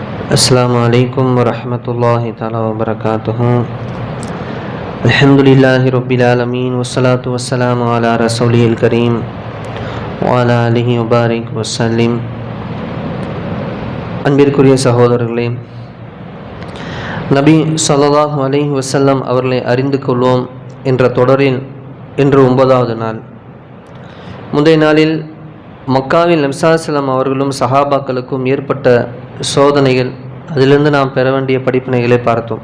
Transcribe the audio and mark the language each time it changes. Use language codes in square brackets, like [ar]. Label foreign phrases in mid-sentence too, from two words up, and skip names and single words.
[ar] السلام عليكم ورحمة الله تعالى وبركاته. الحمد لله رب العالمين والصلاة والسلام على رسوله الكريم وعلى آله وبارك وسلم. [ta] அன்பிற்குரிய சகோதரர்களே, நபி [ar] صلى الله عليه وسلم [ta] அவர்களை அறிந்து கொள்வோம் என்ற தொடரில் இன்று 9வது நாள். முந்தைய நாளில் மக்காவில் நபி [ar] صلى الله عليه وسلم [ta] அவர்களும் சஹாபாக்களுக்கும் ஏற்பட்ட சோதனைகள், அதிலிருந்து நாம் பெற வேண்டிய படிப்பினைகளை பார்த்தோம்.